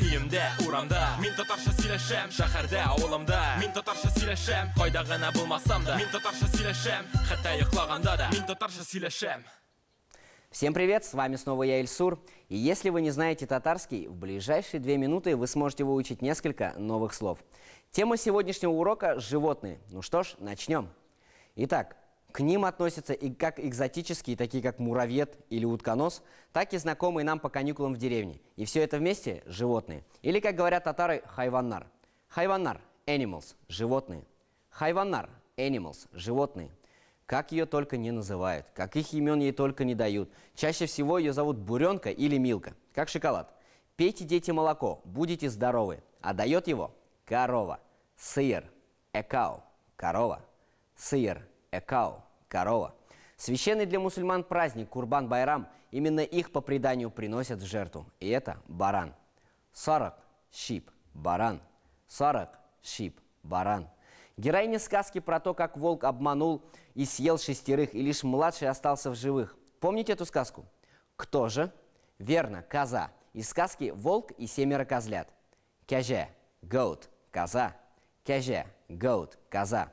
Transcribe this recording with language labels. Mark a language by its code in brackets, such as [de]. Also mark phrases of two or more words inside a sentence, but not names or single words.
[tt] Өемдә, урамда, мин татарча сөйләшәм. Шәһәрдә, авылымда, мин татарча сөйләшәм. Кайда гына булмасам да, мин татарча сөйләшәм. Хәтта йоклаганда да, мин татарча сөйләшәм. [ru] Всем привет, с вами снова я, Ильсур. И если вы не знаете татарский, в ближайшие 2 минуты вы сможете выучить несколько новых слов. Тема сегодняшнего урока – животные. Ну что ж, начнем. Итак, к ним относятся и как экзотические, такие как муравьед или утконос, так и знакомые нам по каникулам в деревне. И все это вместе – животные. Или, как говорят татары, хайваннар. Хайваннар – animals – животные. [tt] Хайваннар – [en] animals – [ru] животные. Как ее только не называют, каких имен ей только не дают. Чаще всего ее зовут буренка или милка, как шоколад. Пейте, дети, молоко, будете здоровы. А дает его корова. Сыр, [en] a cow, [ru] корова. Сыр, [en] a cow, [ru] корова. Священный для мусульман праздник Курбан-Байрам, именно их по преданию приносят в жертву. И это баран. 40 sheep, баран. [en] 40 sheep, [ru] баран. Героиня сказки про то, как волк обманул и съел 6, и лишь младший остался в живых. Помните эту сказку? Кто же? Верно, коза. Из сказки «Волк и 7 козлят». Кяже, goat, коза. Кяже, goat, коза.